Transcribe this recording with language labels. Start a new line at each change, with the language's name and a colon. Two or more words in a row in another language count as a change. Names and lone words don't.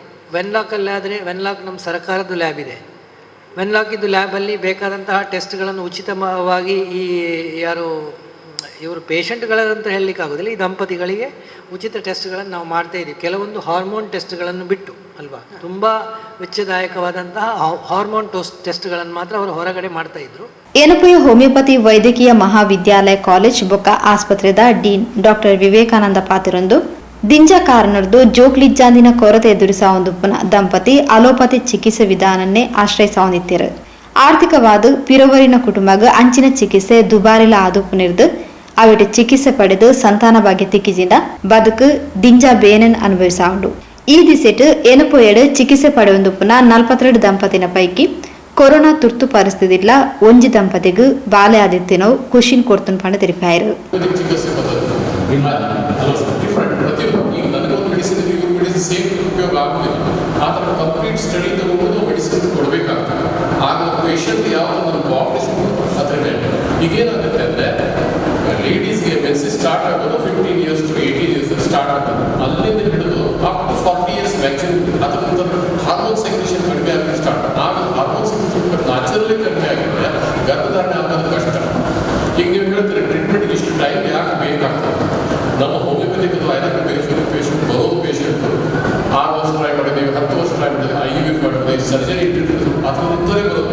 Kannada: ವೆನ್ಲಾಕಲ್ಲಾದರೆ ವೆನ್ಲಾಕ್ ನಮ್ಮ ಸರ್ಕಾರದ ಲ್ಯಾಬ್ ಇದೆ. ವೆನ್ಲಾಕಿದ್ದು ಲ್ಯಾಬಲ್ಲಿ ಬೇಕಾದಂತಹ ಟೆಸ್ಟ್ಗಳನ್ನು ಉಚಿತವಾಗಿ ಈ ಇವರು ಪೇಷಂಟ್ಗಳಂತ ಹೇಳಲಿಕ್ಕಾಗೋದಿಲ್ಲ, ಈ ದಂಪತಿಗಳಿಗೆ ಉಚಿತ ಟೆಸ್ಟ್ಗಳನ್ನು ನಾವು ಮಾಡ್ತಾಯಿದ್ದೀವಿ. ಕೆಲವೊಂದು
English: hormone testಗಳನ್ನು
Kannada: ಬಿಟ್ಟು ಅಲ್ವಾ, ತುಂಬ ವೆಚ್ಚದಾಯಕವಾದಂತಹ
English: hormone testಗಳನ್ನು
Kannada: ಮಾತ್ರ ಅವರು ಹೊರಗಡೆ ಮಾಡ್ತಾಯಿದ್ರು.
Tulu: ಎನಪೋಯ ಹೋಮಿಯೋಪತಿ ವೈದ್ಯಕೀಯ ಮಹಾವಿದ್ಯಾಲಯ ಕಾಲೇಜ್ ಬೊಕ್ಕ ಆಸ್ಪತ್ರೆದ ಡೀನ್ ಡಾಕ್ಟರ್ ವಿವೇಕಾನಂದ ಪಾತಿರೊಂದು ದಿಂಜ ಕಾರಣದ್ದು ಜೋಕ್ಲಿಜ್ಜಾಂದಿನ ಕೊರತೆ ಎದುರಿಸಾವಂದುಪ್ಪನ ದಂಪತಿ ಅಲೋಪತಿ ಚಿಕಿತ್ಸೆ ವಿಧಾನನ್ನೇ ಆಶ್ರಯಿಸಾವಂದಿತ್ತಿರು. ಆರ್ಥಿಕವಾದ ಪಿರವರಿನ ಕುಟುಂಬಗ ಅಂಚಿನ ಚಿಕಿತ್ಸೆ ದುಬಾರಿಲ ಆದುಪ್ಪನಿರ್ದು ಅವಿಟ ಚಿಕಿತ್ಸೆ ಪಡೆದು ಸಂತಾನ ಭಾಗ್ಯ ತಿಕ್ಕಿಜಿಂದ ಬದುಕು ದಿಂಜ ಬೇನನ್ ಅನುಭವಿಸಾಂಡು. ಈ ದಿಸೆಟ್ ಎನಪೋಯಡು ಚಿಕಿತ್ಸೆ ಪಡೆಯುವಂದುಪ್ಪನ 42 ದಂಪತಿನ ಪೈಕಿ ಕೊರೋನಾ ತುರ್ತು ಪರಿಸ್ಥಿತಿಲ್ಲ ಒಂಜಿ ದಂಪತಿಗೂ ಬಾಲೆ ಆದಿತ್ಯನೋ ಖುಷಿನ್ ಕೊಡ್ತನ್ ಪಂಡ ತೆರಿಪಾಯರು.
Kannada: ಈಗೇನಾಗುತ್ತೆ ಅಂದರೆ ಲೇಡೀಸ್ಗೆ
English: menses start
Kannada: ಆಗೋದು
English: 15 years to 18 years
Kannada: ಸ್ಟಾರ್ಟ್ ಆಗೋದು. ಅಲ್ಲಿಂದ ಹಿಡಿದು
English: up to 40 years maximum.
Kannada: ಅದರ ನಂತರ
English: hormone secretion
Kannada: ಕಡಿಮೆ ಆಗಕ್ಕೆ ಸ್ಟಾರ್ಟ್ ಗರ್ಭಧಾರಣೆ ಆಗೋದು ಕಷ್ಟ. ಈಗ ನೀವು ಹೇಳ್ತೀರಿ ಟ್ರೀಟ್ಮೆಂಟ್ಗೆ ಇಷ್ಟು ಟೈಮ್ ಯಾಕೆ ಬೇಕಾಗ್ತದೆ. ನಮ್ಮ
English: homeopathic ayurvedic patient
Kannada: ಬರೋದು ಪೇಷಂಟು 6 ವರ್ಷ ಟ್ರೈ ಮಾಡಿದ್ದೀವಿ, 10 ವರ್ಷ ಟ್ರೈ ಮಾಡಿದ್ದೀವಿ, IVF ಮಾಡಿದ್ದೀವಿ, ಸರ್ಜರಿ ಇಟ್ಟಿರ್ತೀವಿ, ಅಥವಾ ಇಂಥವೇ ಬರೋದು.